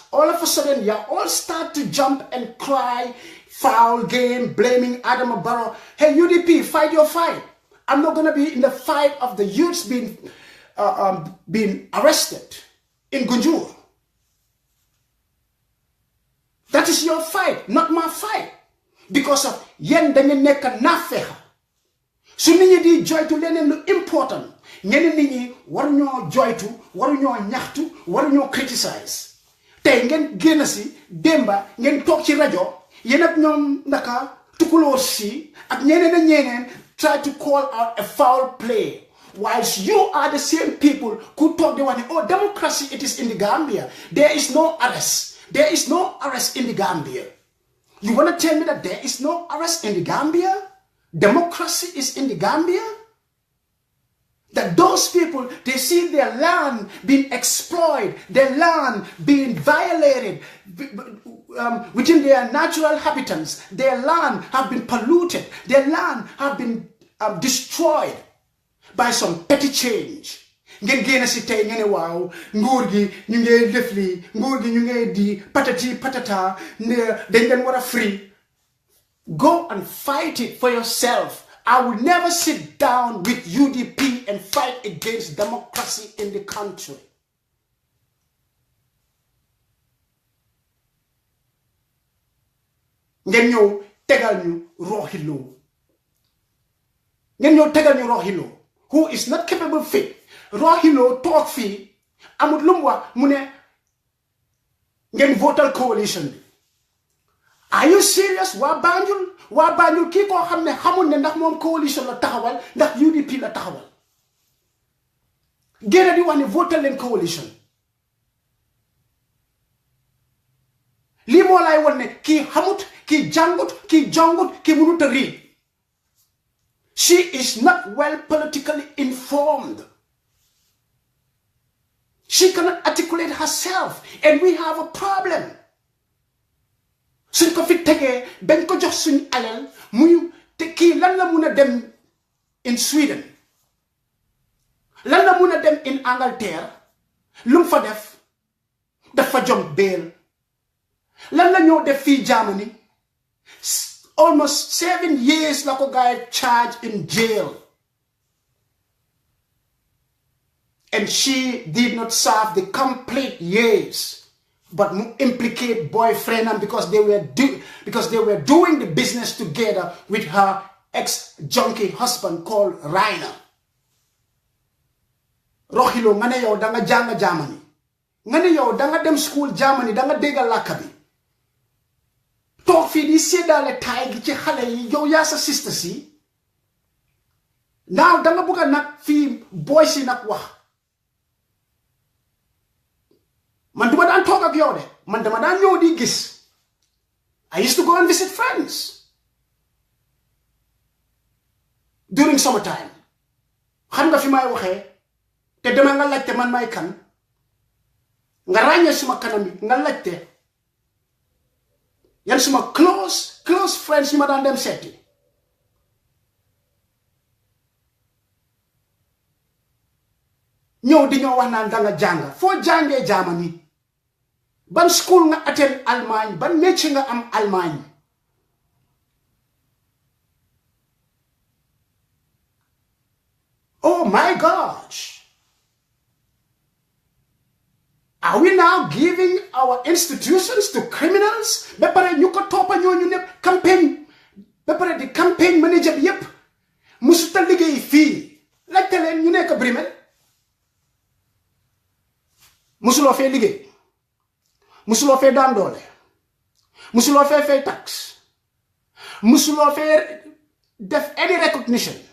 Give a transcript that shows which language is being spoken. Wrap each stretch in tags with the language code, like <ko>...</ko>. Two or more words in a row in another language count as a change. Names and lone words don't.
<en>All of a sudden, you all start to jump and cry, foul game, blaming Adam Barrow. Hey, UDP, fight your fight. I'm not going to be in the fight of the youths being arrested in Gunjur. That is your fight, not my fight. Because of</en> <wo>yen dañu nek nafexa. Su nit ñi di joytu leneen lu important, ñeneen nit ñi war ñoo joytu, war ñoo ñaxtu, war ñoo criticize. Tay ngeen génn si demba ngeen tok ci radio, yeen ak ñoom ndaka tukulóor si ak ñeneen</wo> <en>try to call out a foul play. Whilst you are the same people who talk the one, oh, democracy, it is in the Gambia. There is no arrest. There is no arrest in the Gambia. You want to tell me that there is no arrest in the Gambia? Democracy is in the Gambia? That those people, they see their land being exploited, their land being violated within their natural habitats. Their land have been polluted. Their land have been destroyed by some petty change.</en> <wo>Ngeen génn si tey ngeen ne waaw nguur gi ñu ngee def lii nguur gi ñu ngee di</wo> <fr>patati patata</fr> <wo>ne dañ leen war a free.</wo> <en>Go and fight it for yourself. I will never sit down with UDP and fight against democracy in the country.</en> <wo>Ngeen ñëw tegal ñu Rohilo. Ngeen ñëw tegal ñu Rohilo,</wo> <en>who is not capable fit.</en> <wo>Rohilo talk fii amut lu mu wax mu ne ngeen votal coalition bi.</wo> <en>Are you serious?</en> <wo>Waa Banjul kii koo xam ne xamul ne ndax moom coalition la taxawal ndax UDP la taxawal. Génn di wax ne votal leen coalition. Lii moo lay won ne kii xamut, kii jàngut, kii jongut, kii mënut a read.</wo> <en>She is not well politically informed. She cannot articulate herself, and we have a problem.</en> <wo>Suñ ko fi tegee bañ ko jox suñ alal muy te kii lan la mun a dem in Sweden, lan la mun a dem in Angleterre, lu mu fa def dafa jom bail. Lan la ñëw def fii Germany,</wo> <en>almost 7 years</en> <wo>la ko guy</wo> <en>charged in jail, and she did not serve the complete years. But implicate boyfriend because they were doing the business together with her ex-junkie husband called Rainer.</en> <wo>Rohilo nga ne yow da nga jàng Germany, nga ne yow da nga dem school Germany, da nga dégg làkk bi, toog fii di séddale taay gi ci xale yi, yow yaa sa sister si. Now da nga bëgg nag fii boy si nag wax. Man duma daan toog ak yow de, man dama daan ñëw di gis.</wo> <en>I used to go and visit friends during summertime.</en> <wo>Xam nga fi may waxee te dama nga laajte man may kan, nga ràññee suma kanam bi nga laajte yan suma</wo> <en>close friends</en> <wo>yi ma daan dem seeti. Ñëw di ñoo wax naan da nga jàng, foo jàngee Germany? Ban school nga attend Allemagne, ban métier nga am Allemagne?</wo> <en>Oh my gosh. Are we now giving our institutions to criminals?</en> <wo>Ba pare ñu ko toppa ñooñu ñëpp campaign, ba pare di</wo> <en>campaign manager</en> <wo>bi yëpp musuta liggéey fii. Laajte leen ñu nekk Brumel. Musuloo fee liggéey, musuloo fee daan doole, musuloo fee fay tax, musuloo fee def</wo> <en>any recognition.</en>